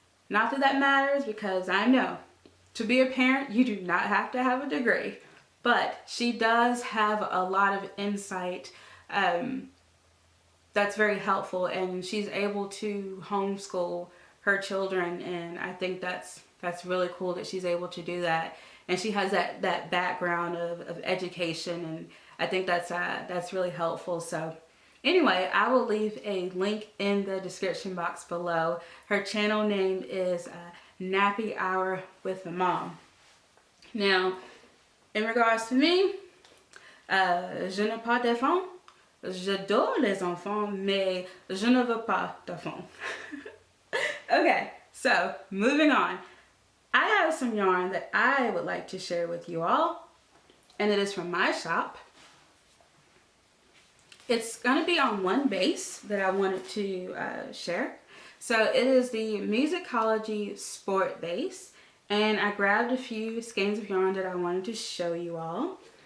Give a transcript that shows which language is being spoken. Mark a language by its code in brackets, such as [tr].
[en] Not that that matters, because I know to be a parent, you do not have to have a degree, but she does have a lot of insight that's very helpful, and she's able to homeschool her children, and I think that's really cool that she's able to do that. And she has that background of education, and I think that's really helpful. So anyway, I will leave a link in the description box below. Her channel name is Nappy Hour with the Mom. Now, in regards to me, [fr] je n'ai pas d'enfants. J'adore les enfants, mais je ne veux pas d'enfants. [en] Okay, so moving on. I have some yarn that I would like to share with you all, and it is from my shop. It's going to be on one base that I wanted to share. So it is the Musicology Sport base, and I grabbed a few skeins of yarn that I wanted to show you all.